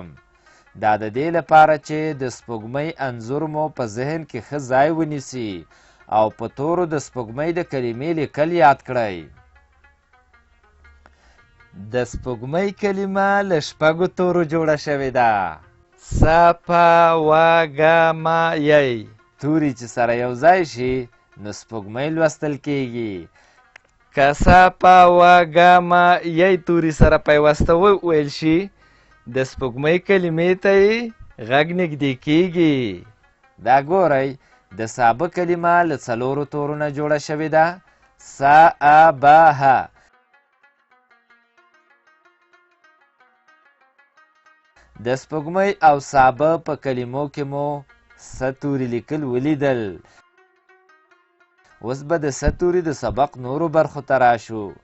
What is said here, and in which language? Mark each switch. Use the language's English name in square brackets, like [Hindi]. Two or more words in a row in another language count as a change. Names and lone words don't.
[Pashto] دا د دې لپاره چې د سپوږمۍ انځور مو په ذهن کې ښه ځای ونیسي او په تورو د سپوږمۍ د کلمې لیکل یاد کړئ. د سپوږمۍ کلمه له 6 تورو جوړه شوې ده. س، پ، و، گ، م، ی. توري چې سره یو ځای شي نو سپوږمۍ لوستل کیږي. که س، پ، و، گ، م، ی توري سره پیوسته وویل شي، د سپوږمۍ کلمې ته یې غږ نږدې کیږي. دا ګورئ، د سابه کلمه له 4 تورو نه جوړه شوې ده. س، ا، ب، ه. د سپوږمۍ او سابه په کلمو کې مو س توري لیکل ولیدل. اوس به د س توري د سبق نورو برخو ته راشو.